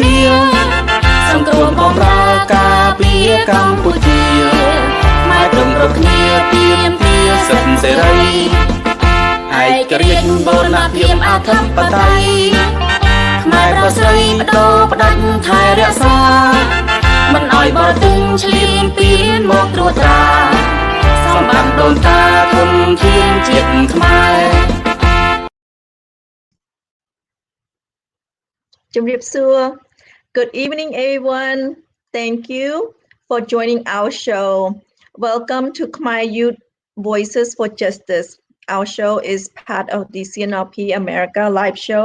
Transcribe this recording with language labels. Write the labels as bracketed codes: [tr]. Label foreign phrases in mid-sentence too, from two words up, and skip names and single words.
[km] នាសង្គ្រោះបម្រើការពារកម្ពុជាខ្មែរព្រមគ្រប់គ្នាទាមទារសិទ្ធិសេរីឯករាជ្យបូរណភាពអធិបតេយ្យខ្មែរប្រុសស្រីបដូរផ្ដាច់ថែរក្សាមិនឲ្យបរទិញឈ្លានពានមកត្រួតត្រាសម្បត្តិដូនតាធនធានជាតិខ្មែរ [en] Good evening, everyone. Thank you for joining our show. Welcome to Khmer Youth Voices for Justice. Our show is part of the CNRP America live show.